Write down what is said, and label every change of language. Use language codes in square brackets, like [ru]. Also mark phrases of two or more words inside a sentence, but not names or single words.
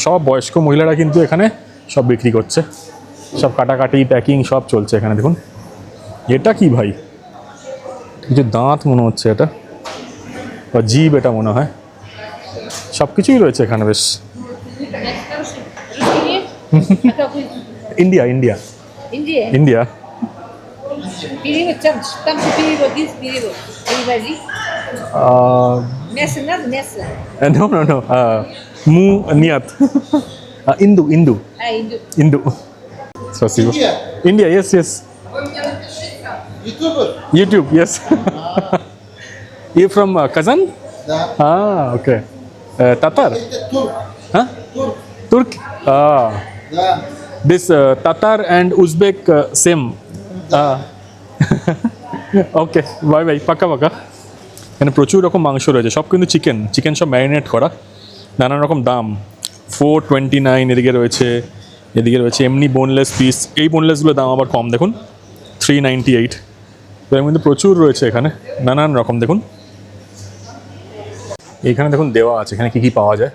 [bn] সব বয়স্ক মহিলারা কিন্তু এখানে সব বিক্রি করছে, সব কাটাকাটি প্যাকিং সব চলছে এখানে। দেখুন এটা কি ভাই, কিছু দাঁত মনে হচ্ছে এটা, বা জিভ এটা মনে হয়। সব কিছুই রয়েছে এখানে বেশ। ইন্ডিয়া ইন্ডিয়া India. ইন্ডিয়া। [ru] Перевод, там же перевод, здесь перевод. Переводи. Мясо надо, мясо. [en] no no no, মু নিয়াত, ইন্দু ইন্দু [ru] Иду. ইন্দু। Спасибо. [en] India. India, yes, yes. YouTuber. YouTube, yes. You from Kazan? [ru] Да. [en] Ah, okay. Tatar? [ru] Это Турк. [en] Huh? [ru] Турк. [en] Turk? Ah. [ru] Да. [en] This Tatar and Uzbek same. Ah. Okay, bye bye. [bn] পাকা পাকা। এখানে প্রচুর রকম মাংস রয়েছে, সব কিন্তু চিকেন সব ম্যারিনেট করা, নানান রকম দাম। 429 এদিকে রয়েছে এমনি [en] boneless piece. [bn] এই বোনলেসগুলোর দাম আবার কম, দেখুন 398। তো এর মধ্যে প্রচুর রয়েছে এখানে নানান রকম। দেখুন এখানে দেখুন দেওয়া আছে এখানে কী কী পাওয়া যায়।